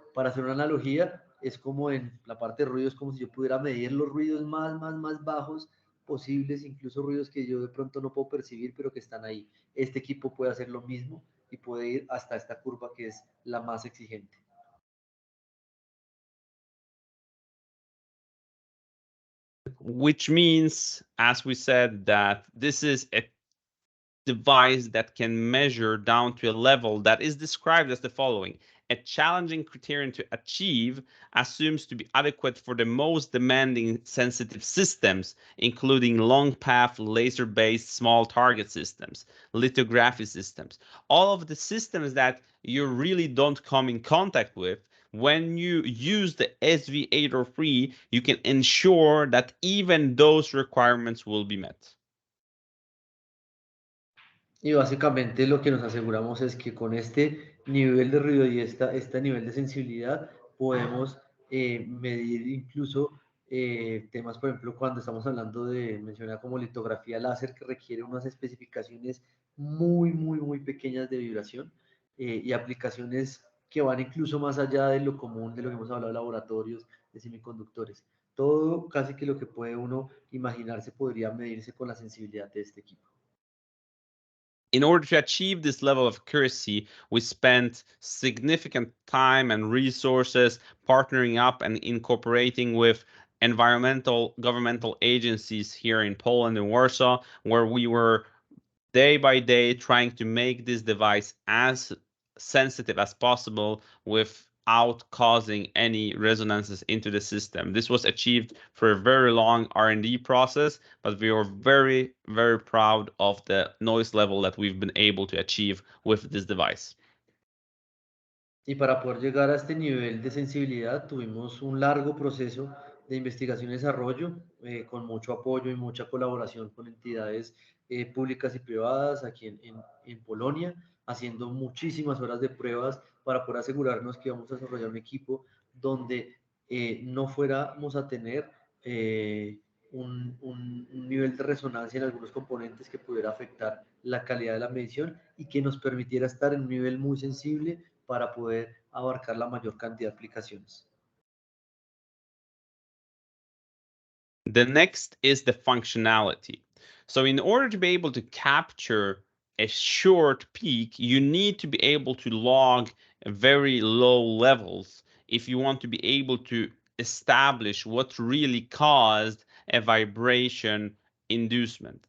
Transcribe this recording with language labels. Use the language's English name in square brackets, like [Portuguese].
[Spanish] Para hacer una analogía, es como en la parte de ruido, es como si yo pudiera medir los ruidos más bajos posibles, incluso ruidos que yo de pronto no puedo percibir, pero que están ahí. Este equipo puede hacer lo mismo y puede ir hasta esta curva que es la más exigente. [English] Which means, as we said, that this is a device that can measure down to a level that is described as the following. A challenging criterion to achieve assumes to be adequate for the most demanding sensitive systems, including long path laser-based small target systems, lithography systems, all of the systems that you really don't come in contact with. When you use the SV803, you can ensure that even those requirements will be met. [Spanish] Y básicamente lo que nos aseguramos es que con este nivel de ruido y este nivel de sensibilidad podemos medir incluso temas, por ejemplo, cuando estamos hablando de mencionar como litografía láser, que requiere unas especificaciones muy pequeñas de vibración, y aplicaciones que van incluso más allá de lo común, de lo que hemos hablado de laboratorios, de semiconductores. Todo, casi que lo que puede uno imaginarse, podría medirse con la sensibilidad de este equipo. [English] In order to achieve this level of accuracy, we spent significant time and resources partnering up and incorporating with governmental agencies here in Poland and Warsaw, where we were day by day trying to make this device as sensitive as possible without causing any resonances into the system. This was achieved for a very long R&D process, but we are very proud of the noise level that we've been able to achieve with this device. [Spanish] Y para poder llegar a este nivel de sensibilidad tuvimos un largo proceso de investigación y desarrollo, con mucho apoyo y mucha colaboración con entidades públicas y privadas aquí en Polonia, haciendo muchísimas horas de pruebas para poder asegurarnos que íbamos a desarrollar un equipo donde no fuéramos a tener un nivel de resonancia en algunos componentes que pudiera afectar la calidad de la medición y que nos permitiera estar en un nivel muy sensible para poder abarcar la mayor cantidad de aplicaciones. [English] The next is the functionality. So in order to be able to capture a short peak, you need to be able to log very low levels if you want to be able to establish what really caused a vibration inducement.